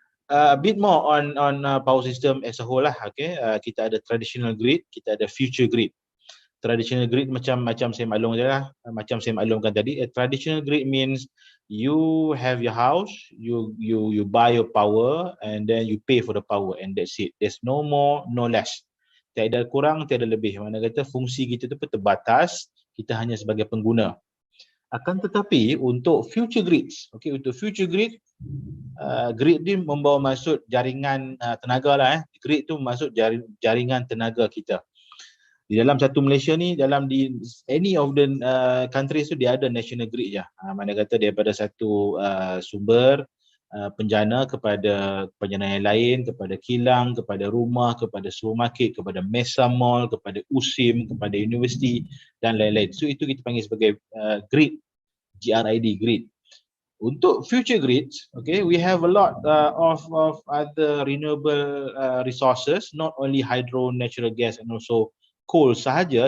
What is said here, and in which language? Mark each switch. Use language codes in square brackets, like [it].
[en] A bit more on power system as a whole lah. Okay, [ms] kita ada traditional grid, kita ada future grid. Traditional grid macam saya maklumkan tadi. [en] A traditional grid means you have your house, you buy your power and then you pay for the power and that's it. There's no more, no less. [ms] Tiada kurang, tiada lebih. Mana kata fungsi kita tu terbatas, kita hanya sebagai pengguna. Akan tetapi untuk future grids, okay, untuk future grid, grid ni membawa maksud jaringan tenaga lah. Grid tu maksud jaringan tenaga kita. Di dalam satu Malaysia ni, di [en] any of the countries [ms] tu dia ada national grid je. Mana kata daripada satu sumber penjana kepada penjana yang lain, kepada kilang, kepada rumah, kepada supermarket, kepada mesa mall, kepada USIM, kepada universiti dan lain-lain. So itu kita panggil sebagai grid, GRID, grid. [en] Untuk future grids, okay, we have a lot of other renewable resources, not only hydro, natural gas and also coal sahaja.